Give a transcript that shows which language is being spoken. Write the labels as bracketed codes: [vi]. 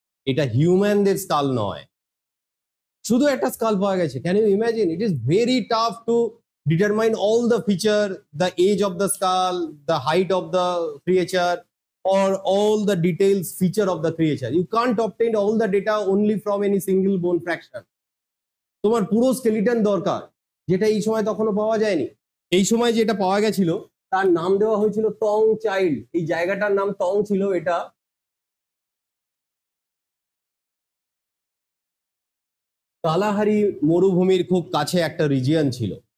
[bn] এটা হিউম্যানদের স্কাল নয়, শুধু একটা স্কাল পাওয়া গেছে। [en] Can you imagine? It is very tough to determine all the feature, the age of the skull, the height of the creature, or all the details feature of the creature. You can't obtain all the data only from any single bone fraction. [bn] তোমার পুরো skeleton দরকার, যেটা এই সময় তখনও পাওয়া যায়নি। এই সময় যেটা পাওয়া গেছিল তার নাম দেওয়া হয়েছিল টং চাইল্ড। এই জায়গাটার নাম টং ছিল। এটা কালাহারি মরুভূমির খুব কাছে একটা রিজিয়ন ছিল।